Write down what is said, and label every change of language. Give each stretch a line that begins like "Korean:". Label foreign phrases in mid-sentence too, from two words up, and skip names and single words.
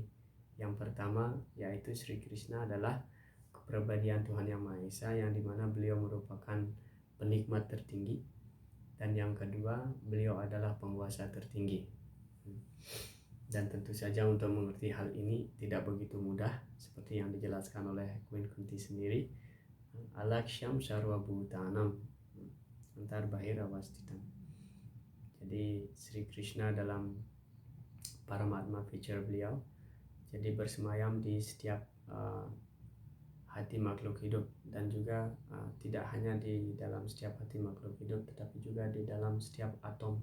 Indonesian: Yang pertama yaitu Sri Krishna adalah kepribadian Tuhan Yang Maha Esa, yang dimana beliau merupakan penikmat tertinggi, dan yang kedua beliau adalah penguasa tertinggi. Dan tentu saja untuk mengerti hal ini tidak begitu mudah, seperti yang dijelaskan oleh Queen Kunti sendiri.
Sanskrit: अलक्ष्यं सर्वभूतानाम् अन्तर्बहिरवस्थितम्.
Indonesian: Jadi Sri Krishna dalam Paramatma feature beliau, jadi bersemayam di setiap hati makhluk hidup, dan juga tidak hanya di dalam setiap hati makhluk hidup, tetapi juga di dalam setiap atom.